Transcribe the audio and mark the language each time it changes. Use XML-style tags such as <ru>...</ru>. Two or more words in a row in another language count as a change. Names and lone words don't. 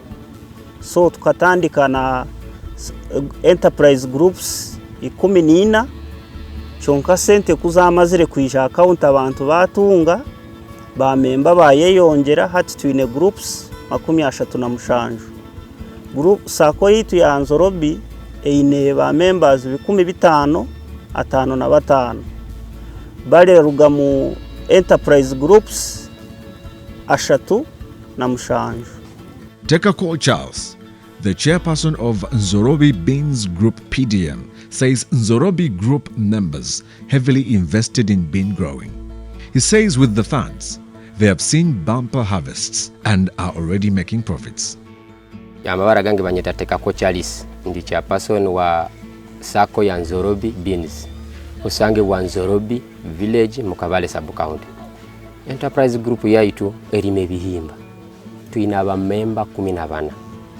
<nyn>So tukatandika na</nyn> <en>enterprise groups</en> <nyn>14 chonka sente kuzamazire kwisha account abantu batunga ba member bayeyongera hati twine groups 37. Group SACCO yitu ya Nzorobi eine ba members 15 bale ruga mu</nyn> <en>enterprise groups</en> <nyn>37.</nyn> <en>Teka Call Charles, the chairperson of Nzorobi Beans Group PDM, says Nzorobi Group members heavily invested in bean growing. He says with the funds, they have seen bumper harvests and are already making profits.</en> <nyn>Yamabara gange banyeta Teka Call Charles, ndi chairperson wa SACCO ya Nzorobi Beans, usange wa Nzorobi Village Mukabale Sub-County.</nyn> <en>Enterprise Group</en> <nyn>yaitu erime bihimba. Tuina ba member 14.</nyn>